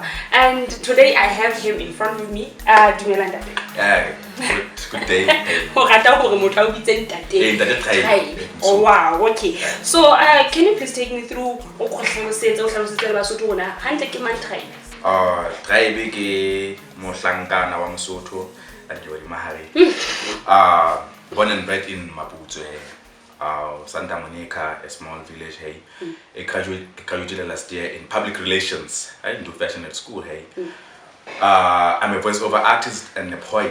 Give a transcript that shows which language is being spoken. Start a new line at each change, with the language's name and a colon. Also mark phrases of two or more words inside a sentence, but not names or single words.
English: And today I have him in front of me. Good day. Oh wow, okay. So can you please take me through
Southern Sotho: Tribe ke mohlankana wa Mosotho Mahari.
English: Born and bred in Maputo, Santa Monica, a small village. Hey, I graduated last year in public relations. I didn't do fashion at school. Hey, I'm a voiceover artist and a poet.